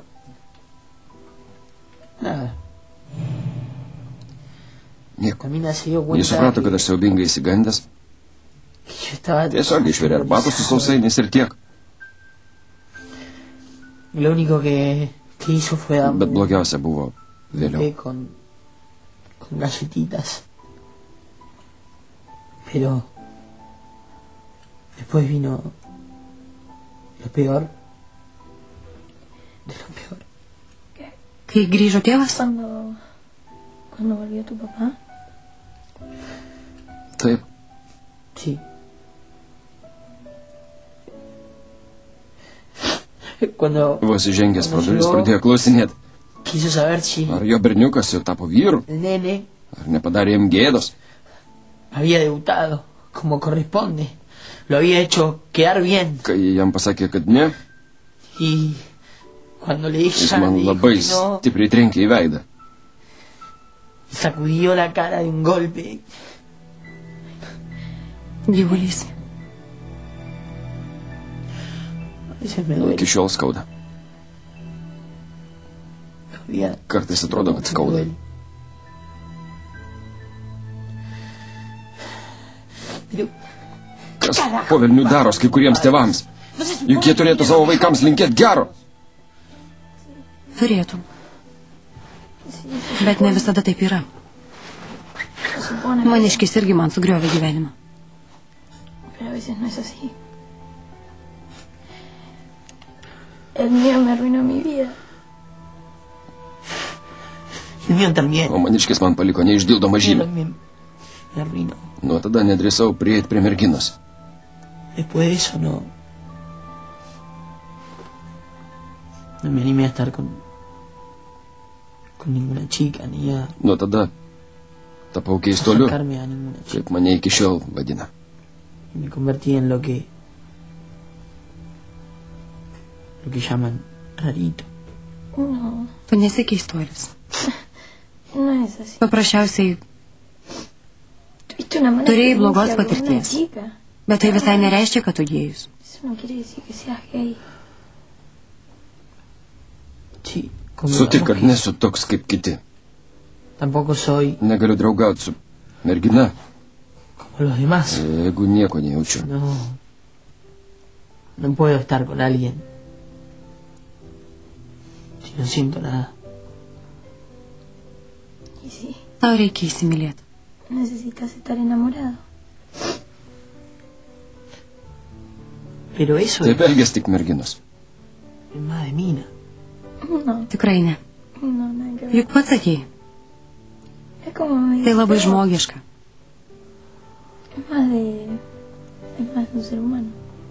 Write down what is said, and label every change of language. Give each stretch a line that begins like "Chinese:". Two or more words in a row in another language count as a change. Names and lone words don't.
Lithuanian: Nieko. Jis suprato, kad aš siaubingai įsigandęs. Tiesiog išvirė arbatos su sausainiais ir tiek. Bet blogiausia buvo vėliau.
Spanish: Después vino lo peor de lo peor.
Lithuanian: Kai grįžo tėvas?
Spanish: Cuando volvió tu papá?
Lithuanian: Taip.
Spanish: Sí. Cuando
Lithuanian: Vos įžengęs pro duris pradėjo klausinėti.
Spanish: quiso saber si
Lithuanian: Ar jo berniukas jau tapo vyru?
Spanish: el nene
Lithuanian: Ar nepadarė jam gėdos?
Spanish: había debutado como corresponde. Lo había hecho quedar bien.
Lithuanian: Kai jam pasakė, kad ne,
Spanish: Y cuando le dije
Lithuanian: jis man labai
Spanish: que no,
Lithuanian: stipriai trenkė į veidą.
Spanish: sacudió la cara de un golpe.
Lithuanian: Gyvulys.
Spanish: A veces me duele.
Lithuanian: Iki šiol skauda.
Spanish: Todavía
Lithuanian: Kartais atrodo, kad skauda.
Spanish: Pero
Lithuanian: Kas po velnių daros kai kuriems tėvams? Juk jie turėtų savo vaikams linkėti gero. Turėtum. Bet ne visada taip yra. Maniškis irgi man sugriovė gyvenimą.
Spanish: Pero a veces no es así. El mío me arruinó mi vida. El mío también.
Lithuanian: O maniškis man paliko neišdildomą
Spanish: El mío
Lithuanian: žymę.
Spanish: también me arruinó.
Lithuanian: Nuo tada nedrįsau prieiti prie merginos.
Spanish: Después de eso no me animé a estar con ninguna chica ni a
Lithuanian: Nuo tada Tapau keistoliu,
Spanish: acercarme a ninguna chica.
Lithuanian: kaip mane iki šiol vadina.
Spanish: Y me convertí en lo que llaman rarito. No,
Lithuanian: Tu nesi keistuolis.
Spanish: no es así.
Lithuanian: Paprasčiausiai,
Spanish: Tuviste una mala
Lithuanian: Turėjai
Spanish: experiencia
Lithuanian: blogos
Spanish: con una
Lithuanian: patirties.
Spanish: chica.
Lithuanian: Bet tai visai nereiškia, kad tu gėjus.
Spanish: Eso no quiere decir que seas gay. Sí, como
Lithuanian: Sutik, kad
Spanish: mujer.
Lithuanian: nesu toks kaip kiti.
Spanish: Tampoco soy
Lithuanian: Negaliu draugauti su mergina,
Spanish: como los demás.
Lithuanian: jeigu nieko nejaučiu.
Spanish: No puedo estar con alguien si no siento nada. Y sí,
Lithuanian: Tau reikia įsimylėti.
Spanish: necesitas estar enamorado. Pero eso
Lithuanian: Taip elgės tik merginos.
Spanish: es más de mina. No,
Lithuanian: Tikrai ne.
Spanish: no, nada que ver.
Lithuanian: Juk pats sakei,
Spanish: Es como medio
Lithuanian: tai labai
Spanish: feo.
Lithuanian: žmogiška.
Spanish: Es más de un ser humano.